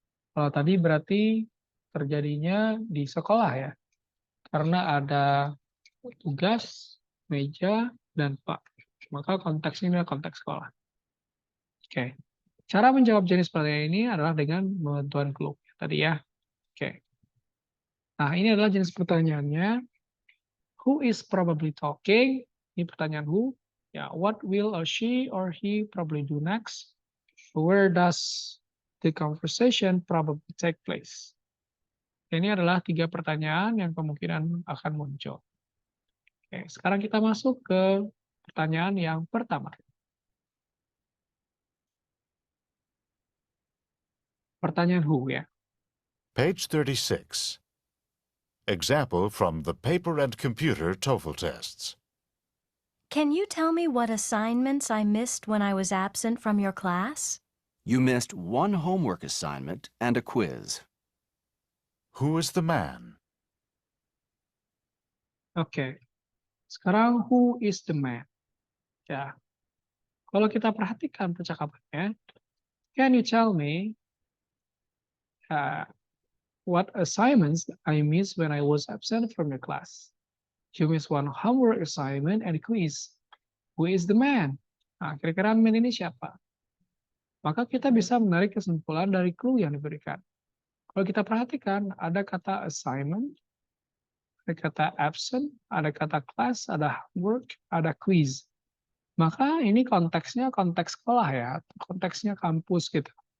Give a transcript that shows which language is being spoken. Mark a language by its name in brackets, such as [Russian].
[Indonesian] Kalau tadi berarti terjadinya di sekolah ya, karena ada tugas, meja, dan Pak. Maka konteksnya adalah konteks sekolah. Oke. Cara menjawab jenis pertanyaan ini adalah dengan bantuan clue tadi ya. Oke. Nah, ini adalah jenis pertanyaannya. [English] Who is probably talking? [Indonesian] Ini pertanyaan who. Ya, [English] what will she or he probably do next? Where does the conversation probably take place? [Indonesian] Ini adalah 3 pertanyaan yang kemungkinan akan muncul. Oke, sekarang kita masuk ke pertanyaan yang pertama. Pertanyaan who ya. [English] Page 36. Example from the paper and computer TOEFL tests. Can you tell me what assignments I missed when I was absent from your class? You missed one homework assignment and a quiz. Who is the man? [Indonesian] Oke. Sekarang [English] who is the man? Ya. [Indonesian] Kalau kita perhatikan percakapannya, [English] can you tell me what assignments I missed when I was absent from your class? You missed one homework assignment and a quiz. Who is the man? [Indonesian] Nah, kira-kira man ini siapa? Maka kita bisa menarik kesimpulan dari clue yang diberikan. Kalau kita perhatikan, ada kata assignment, ada kata absent, ada kata class, ada homework, ada quiz. Maka ini konteksnya konteks sekolah ya, konteksnya kampus gitu.